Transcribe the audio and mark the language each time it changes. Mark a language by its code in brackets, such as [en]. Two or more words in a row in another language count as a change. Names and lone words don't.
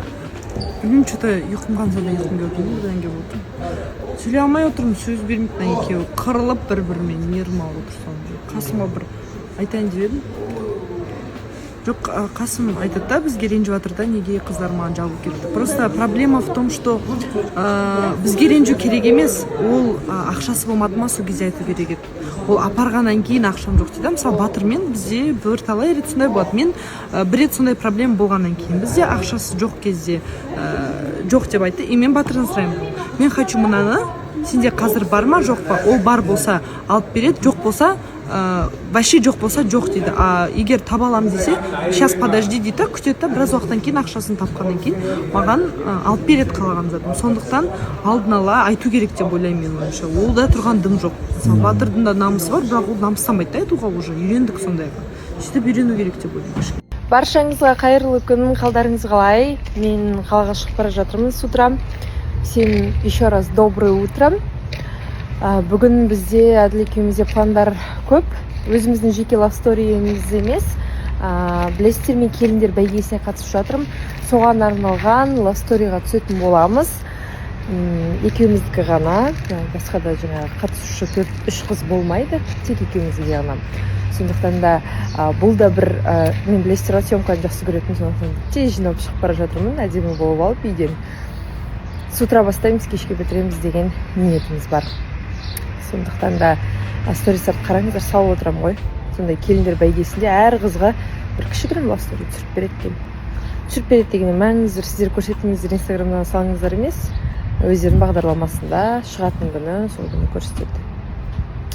[kk] Білмеймін, что-то ұйқым қансада ұйқым келді, бұдан келіп отырмын. Сөйлей алмай отырмын, сөз бермейтін екеуі. Қырылып бір-бірімен нервым алып тұрсам. Қасыма бір айтайын деп едім. Жоқ, Қасым айтады да, бізге ренжіп жатыр да, неге қыздар маған жабу кетті. [ru] Просто проблема в том, что [kk] бізге ренжу керек емес, ол ақшасы болмады ма, сол кезде айту керек еді. Ол апарғаннан кейін ақшам жоқ дейді. Мысалы, Батырмен бізде бірталай рет сондай болады. Мен бір рет сондай проблема болғаннан кейін бізде ақшасы жоқ кезде жоқ деп айтты. И мен Батырдан сұраймын. Мен хочу мынаны, сенде қазір бар ма, жоқ па? Ол бар болса алып береді, жоқ болса вообще жоқ болса жоқ дейді. Егер таба аламын десе, [ru] сейчас подожди [kk] дейді, күтеді да, біраз уақыттан кейін ақшасын тапқаннан кейін маған алып береді қалаған затым. Сондықтан алдын ала айту керек деп ойлаймын мен ойымша. Ол да тұрған дым жоқ. Мысалы, Батырдың да намысы бар, бірақ ол намыстамайды да айтуға уже. Үйрендік сондайға. Сөйтіп үйрену керек деп ойлаймын. Баршаңызға қайырлы күн, қалдарыңыз қалай? Мен қалаға шығып бара жатырмын [ru] с утра. Всем еще раз доброе утро. [kk] Бүгін бізде Әділ екеумізде пландар көп. Өзіміздің жеке лавсториіміз емес. Білесіздер, мен келіндер бәйгесіне қатысып жатырмын. Соған арналған лавсториға түсетін боламыз. Екеуміздікі ғана, басқа да жаңа қатысушы 4-3 қыз болмайды, тек екеумізге ғана. Сондықтан да бұл да бір, мен білесіздер, съемканы жақсы көретін, сондықтан тез жинап шығып бара жатырмын, әдемі болып алып үйден. [ru] С утра [kk] бастаймыз, кешке бітіреміз деген ниетіміз бар. Сондықтан да стористерді қараңыздар, салып отырамын ғой. Сондай келіндер бәйгесінде әр қызға бір кішігірім лавстори түсіріп береді екен. Түсіріп береді дегенде мәңіздер, сіздер көрсетіңіздер, инстаграмнан салыңыздар емес, өздерінің бағдарламасында шығатын күні сол күні көрсетеді.